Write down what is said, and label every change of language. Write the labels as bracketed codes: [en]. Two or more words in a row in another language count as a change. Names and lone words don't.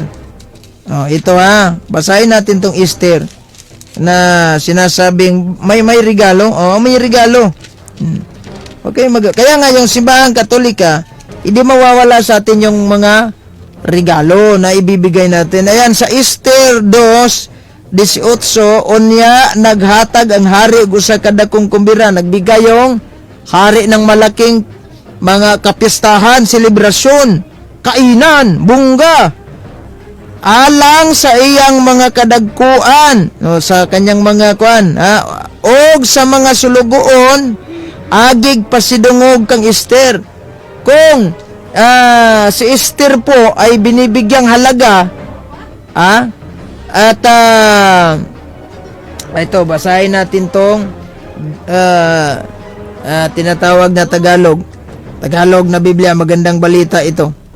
[tl] O, ito basahin natin itong Esther na sinasabing may regalo. O, may regalo. Okay, kaya nga yung simbahang Katolika, hindi mawawala sa atin yung mga regalo na ibibigay natin. Ayan, sa Esther 2:18, [ceb] unya naghatag ang hari og usa ka dakong kumbira. [tl] Nagbigay yung hari ng malaking mga kapistahan, selebrasyon, kainan, bungga, [ceb] alang sa iyang mga kadagkuan, sa [tl] kanyang mga kuan, [ceb] og sa mga sulugoon, agig pasidungog kang Esther. [tl] Kung si Esther po ay binibigyang halaga, at ito, basahin natin tong tinatawag na Tagalog na Biblia, Magandang Balita ito.